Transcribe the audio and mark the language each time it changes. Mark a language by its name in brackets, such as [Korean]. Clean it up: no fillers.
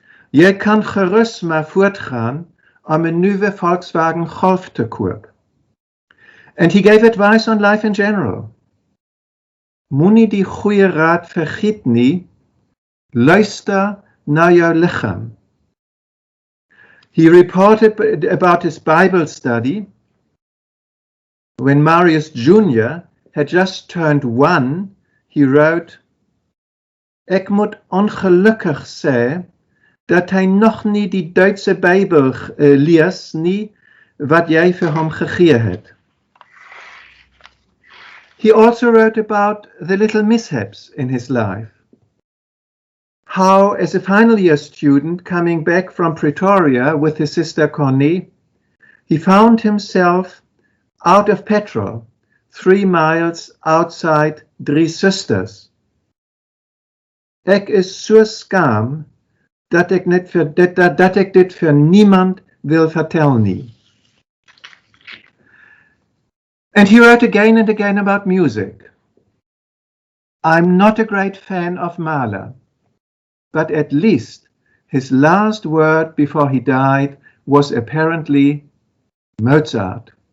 [Afrikaans] Jy kan gerus maar voortgaan om 'n nuwe Volkswagen Golf te koop. [English] And he gave advice on life in general. [Afrikaans] Moenie die goeie raad vergiet nie, luister na jou liggaam. [English] He reported about his Bible study. When Marius Jr. had just turned 1, he wrote, [Afrikaans] "Ek moet ongelukkig sê dat hy nog nie die Duitse Bybel lees nie wat jy vir hom gegee het." [English] He also wrote about the little mishaps in his life. How, as a final year student coming back from Pretoria with his sister Connie, he found himself out of petrol 3 miles outside Drie Susters. [Afrikaans] Ek is so skaam dat ek dit vir niemand wil vertel nie. [English] And he wrote again and again about music. I'm not a great fan of Mahler, but at least his last word before he died was apparently Mozart.